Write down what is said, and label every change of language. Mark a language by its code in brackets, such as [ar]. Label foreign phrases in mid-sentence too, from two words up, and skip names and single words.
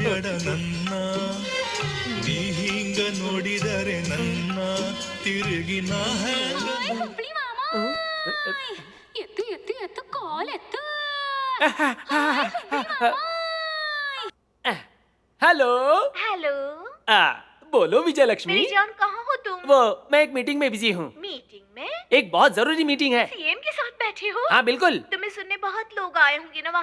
[kn] ನನ್ನ ನೀ ಹಿಂಗ ನೋಡಿದರೆ ನನ್ನ ತಿರುಗಿ ನಾ ಎತ್ತು ಎತ್ತು ಎತ್ತು ಕಾಲ್ ಎತ್ತು [hi] हेलो हेलो बोलो विजय लक्ष्मी। मेरी जान कहाँ हो तुम? वो मैं एक मीटिंग में बिजी हूँ। मीटिंग में? एक बहुत जरूरी मीटिंग है। सीएम के साथ बैठे हो? हाँ बिल्कुल। तुम्हें सुनने बहुत लोग आए होंगे ना वहाँ?